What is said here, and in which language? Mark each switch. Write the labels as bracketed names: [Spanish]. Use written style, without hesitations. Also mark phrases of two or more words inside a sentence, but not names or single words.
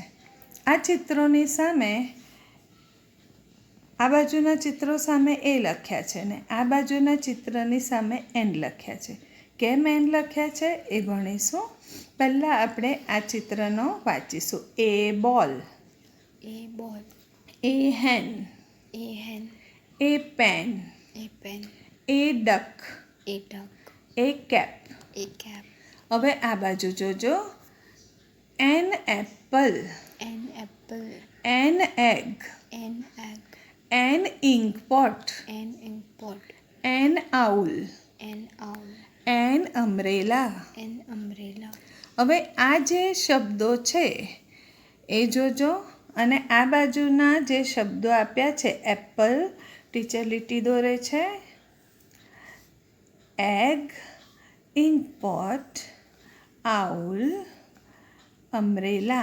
[Gujarati] આ ચિત્રોની સામે, આ બાજુના ચિત્રો સામે A લખ્યા છે ને આ બાજુના ચિત્રની સામે N લખ્યા છે. કેમ N લખ્યા છે એ ભણીશું. પહેલાં આપણે આ ચિત્રનો વાંચીશું. [English] A ball, A ball, A hen, A hen, A pen, A pen, A duck, A duck, A cap. A cap, [Gujarati] હવે આ બાજુ જોજો. [English] An apple, An apple, an egg, An egg, an ink pot, An ink pot, an owl, An owl, an umbrella. An umbrella. [Gujarati] હવે આ જે શબ્દો છે એ જોજો, અને આ બાજુના જે શબ્દો આપ્યા છે, એપલ, ટીચર લીટી દોરે છે, એગ, [English] ink pot, [Gujarati] આઉલ, અમ્બ્રેલા.